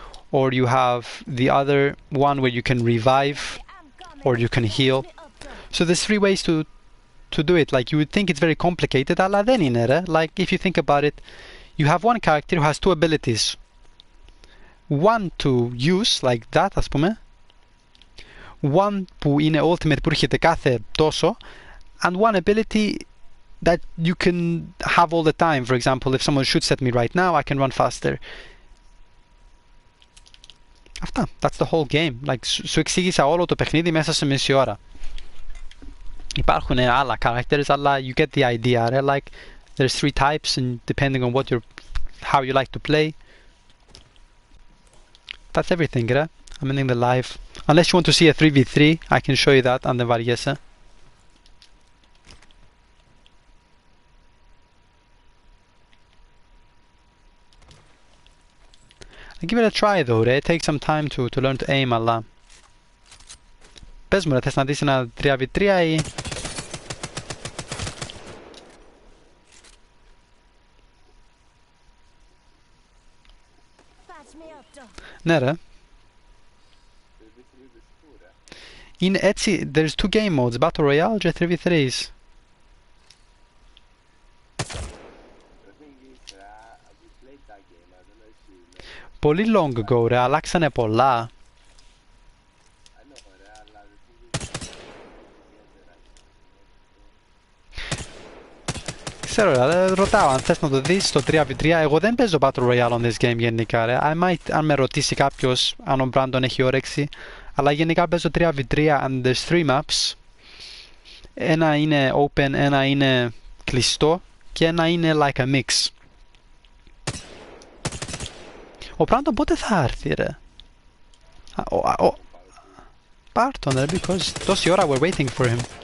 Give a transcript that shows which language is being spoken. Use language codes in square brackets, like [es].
[en] or you have the other one where you can revive or you can heal. So there's 3 ways to do it. Like, you would think it's very complicated, [el] αλλά δεν είναι, ρε. [en] Like, if you think about it, you have one character who has 2 abilities. One to use, like that, [el] ας πούμε. [en] One [el] που είναι ultimate που έρχεται κάθε τόσο. [en] And one ability that you can have all the time. For example, if someone shoots at me right now, I can run faster. [el] Αυτά. [en] That's the whole game. [el] Like, σου εξήγησα όλο το παιχνίδι μέσα σε μισή ώρα. Υπάρχουν άλλα characters, αλλά [en] you get the idea, right? Like, there's 3 types, and depending on how you like to play. That's everything, right? I'm ending the live. Unless you want to see a 3v3, I can show you that, and then [el] βαριέσαι. [en] Give it a try though, right? It takes some time to learn to aim, [el] αλλά... Πες μου, ρε, θες να δεις ένα 3v3 ή... Ναι, ρε. Είναι έτσι, [en] there's 2 game modes, [el] Battle Royale και 3v3s. Πολύ [en] long ago, [el] ρε, αλλάξανε πολλά. Ξέρω, ρε, ρωτάω αν θες να το δεις το 3v3. Εγώ δεν παίζω Battle Royale [en] on this game [el] γενικά, ρε. [en] I might, [el] αν με ρωτήσει κάποιος αν ο Brandon έχει όρεξη. Αλλά γενικά παίζω 3v3 [en] and there's 3 maps. [el] Ένα είναι open, ένα είναι κλειστό και ένα είναι [en] like a mix. [el] Ο Brandon πότε θα έρθει, ρε? Πάρ' τον, ρε, [en] because [el] τόση ώρα [en] we're waiting for him.